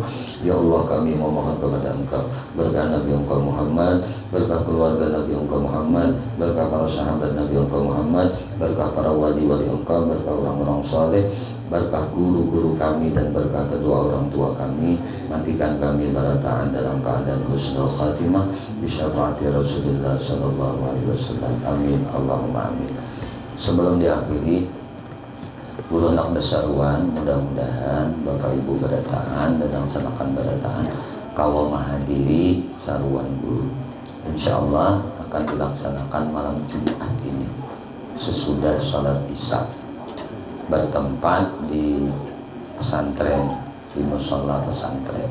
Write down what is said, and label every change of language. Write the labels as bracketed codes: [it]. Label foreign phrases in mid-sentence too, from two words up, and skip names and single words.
[id] Ya Allah, kami memohon kepada Engkau berkah Nabi Engkau Muhammad, berkah keluarga Nabi Engkau Muhammad, berkah para sahabat Nabi Engkau Muhammad, berkah para wali-wali Engkau, berkah orang-orang saleh, berkah guru-guru kami dan berkah kedua orang tua kami. Matikan kami barataan dalam keadaan [ar] حسن الخاتمة بشفاعة رسول الله صلى الله عليه وسلم. [id] Amin. [ar] اللهم آمين. [id] Sebelum diakhiri, guru nak bersaruan, mudah-mudahan Bapak Ibu berataan dan laksanakan berataan kawal menghadiri saruan guru. Insyaallah akan dilaksanakan malam Jumat ini sesudah salat Isya, bertempat di pesantren, di mushola pesantren.